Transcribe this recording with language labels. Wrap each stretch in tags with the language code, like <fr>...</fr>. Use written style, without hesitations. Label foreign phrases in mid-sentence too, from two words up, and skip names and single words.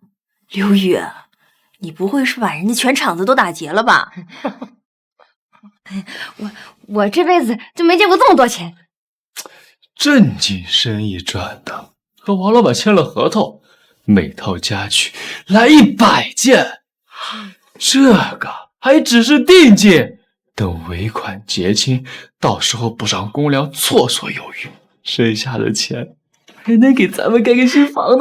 <zh>劉宇，你不會是把人家全廠子都打劫了吧？我這輩子就沒見過這麼多錢。正經生意賺的，和王老闆簽了合同，每套家具來100件，這個還只是定金，等尾款結清，到時候補上公糧綽綽有餘，剩下的錢還能給咱們蓋個新房呢。</zh>